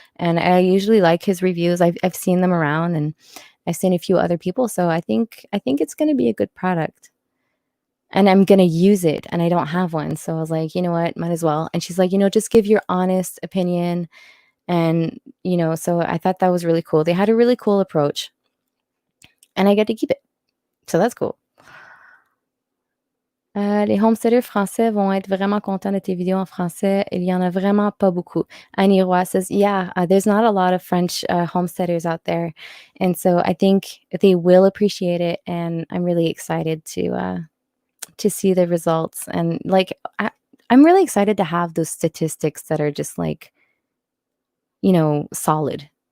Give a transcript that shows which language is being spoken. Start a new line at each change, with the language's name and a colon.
English: And I usually like his reviews. I've seen them around, and I've seen a few other people, so I think it's going to be a good product. And I'm gonna use it, and I don't have one, so I was like, "You know what? Might as well." And she's like, "Just give your honest opinion." And, so I thought that was really cool. They had a really cool approach, and I get to keep it. So that's cool.
French: Les homesteaders français vont être vraiment contents de tes vidéos en français. Il y en a vraiment pas beaucoup.
English: Annie Roy says, "Yeah, there's not a lot of French homesteaders out there, and so I think they will appreciate it." And I'm really excited to see the results. And like, I'm really excited to have those statistics that are just like, solid.